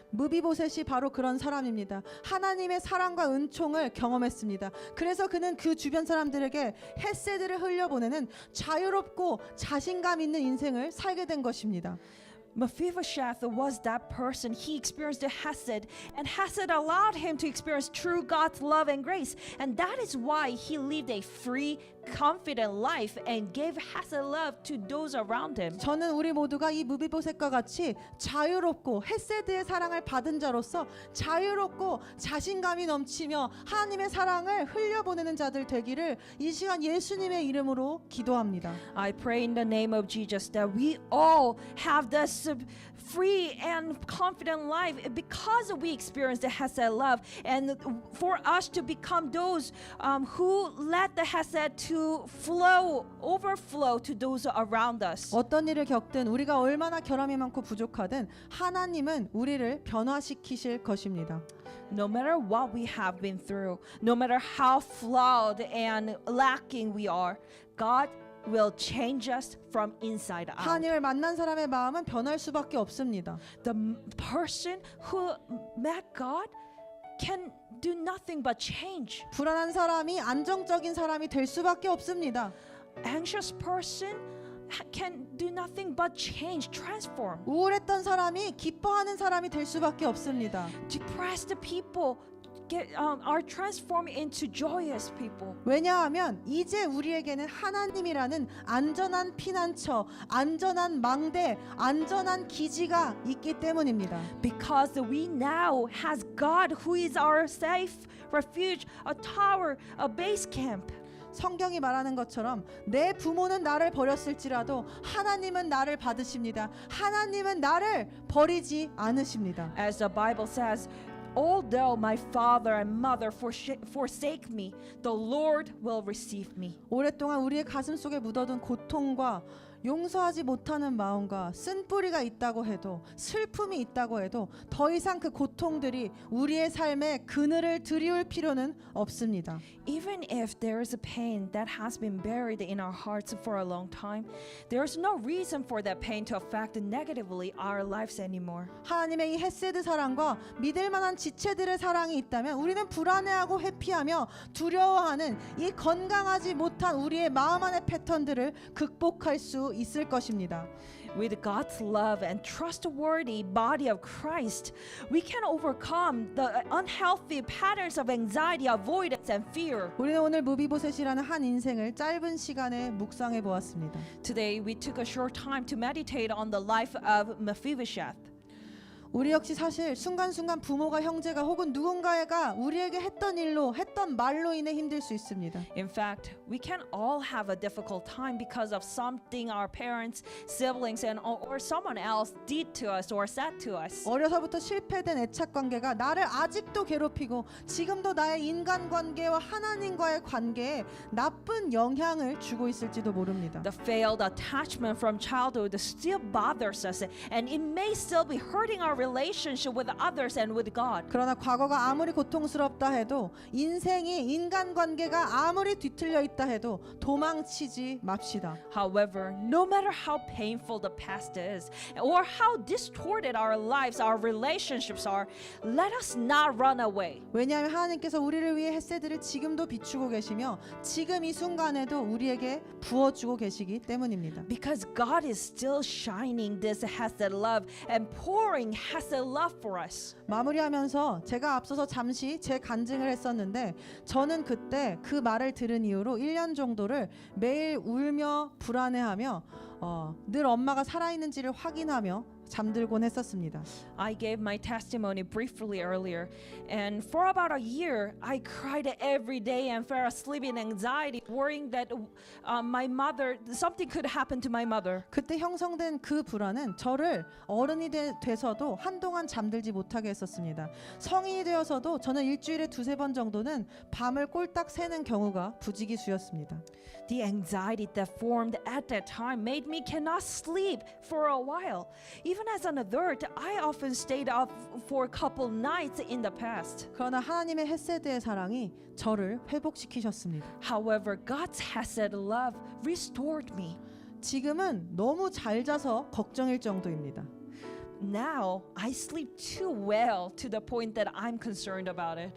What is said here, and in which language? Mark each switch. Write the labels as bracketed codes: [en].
[ko] 무비보셋이 바로 그런 사람입니다. 하나님의 사랑과 은총을 경험했습니다. 그래서 그는 그 주변 사람들에게 헤세드를 흘려보내는 자유롭고 자신감 있는 인생을 살게 된 것입니다. [en] Mephibosheth was that person. He experienced the Hesed, and Hesed allowed him to experience true God's love and grace. And that is why he lived a free, confident life and gave Hesed love to those around him. [ko] 저는 우리 모두가 이 무비보셋과 같이 자유롭고 헤세드의 사랑을 받은 자로서 자유롭고 자신감이 넘치며 하나님의 사랑을 흘려보내는 자들 되기를 이 시간 예수님의 이름으로 기도합니다. [en] I pray in the name of Jesus that we all have this free and confident life because we experience the Hesed love, and for us to become those who let the Hesed to overflow to those around us. [ko] 어떤 일을 겪든 우리가 얼마나 결함이 많고 부족하든 하나님은 우리를 변화시키실 것입니다. [en] No matter what we have been through, no matter how flawed and lacking we are, God will change us from inside out. [ko] 하나님을 만난 사람의 마음은 변할 수밖에 없습니다. [en] The person who met God can do nothing but change. [ko] 불안한 사람이 안정적인 사람이 될 수밖에 없습니다. [en] Anxious person can do nothing but change, transform. [ko] 우울했던 사람이 기뻐하는 사람이 될 수밖에 없습니다. [en] Depressed people are transformed into joyous people. [ko] 왜냐하면 이제 우리에게는 하나님이라는 안전한 피난처, 안전한 망대, 안전한 기지가 있기 때문입니다. [en] Because we now has God who is our safe refuge, a tower, a base camp. [ko] 성경이 말하는 것처럼 내 부모는 나를 버렸을지라도 하나님은 나를 받으십니다. 하나님은 나를 버리지 않으십니다. [en] As the Bible says, although my father and mother forsake me, the Lord will receive me. [ko] 오랫동안 우리의 가슴 속에 묻어둔 고통과 용서하지 못하는 마음과 쓴뿌리가 있다고 해도 슬픔이 있다고 해도 더 이상 그 고통들이 우리의 삶에 그늘을 드리울 필요는 없습니다. [en] Even if there is a pain that has been buried in our hearts for a long time, there is no reason for that pain to affect negatively our lives anymore. [ko] 하나님의 이 헤세드 사랑과 믿을 만한 지체들의 사랑이 있다면 우리는 불안해하고 회피하며 두려워하는 이 건강하지 못한 우리의 마음 안의 패턴들을 극복할 수 있을 것입니다. [en] With God's love and trustworthy body of Christ, we can overcome the unhealthy patterns of anxiety, avoidance, and fear. [ko] 우리는 오늘 무비보셋이라는 한 인생을 짧은 시간에 묵상해 보았습니다. [en] Today, we took a short time to meditate on the life of Mephibosheth. [ko] 우리 역시 사실 순간순간 부모가 형제가 혹은 누군가가 우리에게 했던 일로 했던 말로 인해 힘들 수 있습니다. [en] In fact, we can all have a difficult time because of something our parents, siblings, or someone else did to us or said to us. [ko] 어려서부터 실패된 애착 관계가 나를 아직도 괴롭히고 지금도 나의 인간관계와 하나님과의 관계에 나쁜 영향을 주고 있을지도 모릅니다. [en] The failed attachment from childhood still bothers us, and it may still be hurting our relationship with others and with God. [ko] 그러나 과거가 아무리 고통스럽다 해도 인생이 인간관계가 아무리 뒤틀려 있다 해도 도망치지 맙시다. [en] However, no matter how painful the past is or how distorted our lives, our relationships are, let us not run away. [ko] 왜냐하면 하나님께서 우리를 위해 헤세드를 지금도 비추고 계시며 지금 이 순간에도 우리에게 부어주고 계시기 때문입니다. [en] Because God is still shining this Hesed love and pouring Hesed love for us. [ko] 마무리하면서 제가 앞서서 잠시 제 간증을 했었는데 저는 그때 그 말을 들은 이후로 1년 정도를 매일 울며 불안해하며 늘 엄마가 살아있는지를 확인하며 잠들곤 했었습니다. [en] I gave my testimony briefly earlier, and for about a year, I cried every day and fell asleep in anxiety, worrying that my mother, something could happen to my mother. [ko] 그때 형성된 그 불안은 저를 어른이 돼서도 한동안 잠들지 못하게 했었습니다. 성인이 되어서도 저는 일주일에 2-3번 정도는 밤을 꼴딱 새는 경우가 부지기수였습니다. [en] The anxiety that formed at that time made me cannot sleep for a while. Even as an adult, I often stayed up for a couple nights in the past. [ko] 그러나 하나님의 헤세드의 사랑이 저를 회복시키셨습니다. [en] However, God's Hesed love restored me. [ko] 지금은 너무 잘 자서 걱정일 정도입니다. [en] now I sleep too well to the point that I'm concerned about it.